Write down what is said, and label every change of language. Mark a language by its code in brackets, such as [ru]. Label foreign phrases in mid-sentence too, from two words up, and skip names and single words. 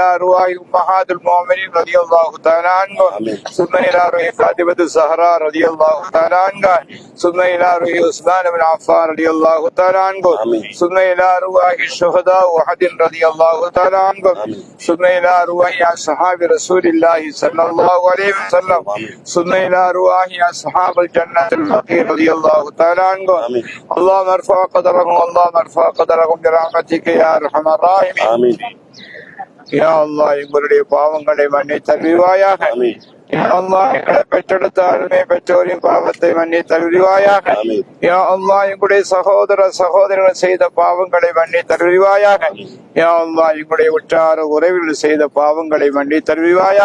[ar] روح أمهات المؤمنين رضي الله تعالى عنه، ثم إلى روح فاطمة الزهراء رضي الله تعالى عنها، ثم إلى روح عثمان بن عفان رضي الله تعالى عنه، ثم إلى روح الشهداء أحد رضي الله تعالى عنه، ثم إلى روح أصحاب رسول الله صلى الله عليه وسلم، ثم إلى روح أصحاب الجنة الفقير رضي الله تعالى عنه. اللهم ارفع قدرهم، اللهم ارفع قدرهم برحمتك يا أرحم الراحمين. يا الله [ta] எங்களுடைய பாவங்களை மன்னித்தருள்வாயாக. [ar] يا الله [ta] எங்களை பெற்றெடுத்த அருமை பெற்றோரின் பாவத்தை மன்னித்தருள்வாயாக. [ar] يا الله [ta] எங்களுடைய சகோதர சகோதரர்கள் செய்த பாவங்களை மன்னித்தருள்வாயாக. [ar] يا الله [ta] எங்களுடைய உற்றார உறவிகள் செய்த பாவங்களை மன்னித்தருள்வாயாக.